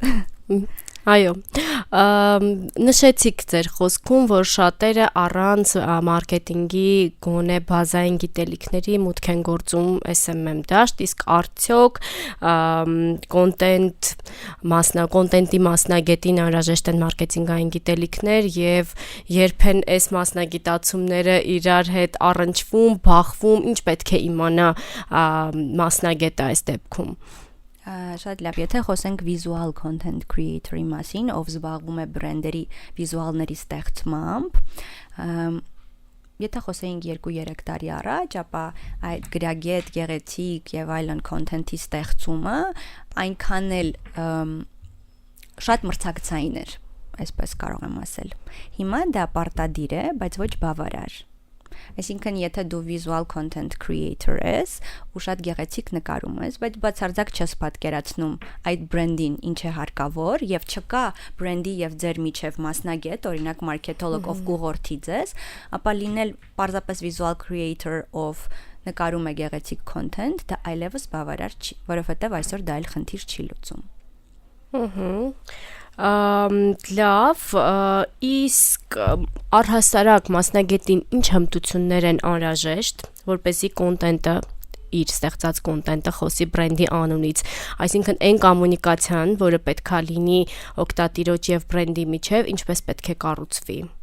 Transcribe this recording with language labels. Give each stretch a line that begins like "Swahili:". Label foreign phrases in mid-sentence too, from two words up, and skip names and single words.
Armenian: Այո, նշեցիք ձեր խոսքում, որ շատերը առանց մարքեթինգի գոնե բազային գիտելիքների մուտք են գործում SMM դաշտ, իսկ արդյոք կոնտենտի մասնագետին անհրաժեշտ են մարքեթինգային գիտելիքներ եւ երբ են այս մասնագիտացումները իրար հետ առնչվում, բախվում, ինչ պետք է իմանա մասնագետը այս դեպքում։ Շատ լավ, եթե խոսենք
English: visual content creator-ի
Armenian: մասին, ով զբաղվում է բրենդերի վիզուալների ստեղծմամբ, եթե խոսեինք 2-3 տարի առաջ, ապա այդ գրագետ, գեղեցիկ եւ այլն content-ի ստեղծումը այնքան էլ շատ մրցակցային էր, այսպես կարող եմ ասել։ Հիմա դա պարտադիր է, բայց ոչ բավարար։ Այսինքն, եթե դու
English: visual content creator
Armenian: ես ու շատ գեղեցիկ նկարում ես, բայց բացարձակ չես պատկերացնում այդ բրենդին ինչ է հարկավոր եւ չկա բրենդի եւ ձեր միջև մասնագետ, օրինակ մարքեթոլոգ, ով կուղղորդի ձեզ, ապա լինել պարզապես
English: visual creator
Armenian: ով նկարում է գեղեցիկ content, դա այլևս բավարար չի, որովհետեւ այսօր դա այլ խնդիր չի լուծում։ Լավ, իսկ առհասարակ մասնագետին ինչ հմտություններ են անհրաժեշտ, որպեսզի կոնտենտը իր ստեղծած կոնտենտը խոսի բրենդի անունից, այսինքն այն կոմունիկացիան, որը պետքա լինի օգտատիրոջ եւ բրենդի միջև, ինչպես պետք է կառուցվի։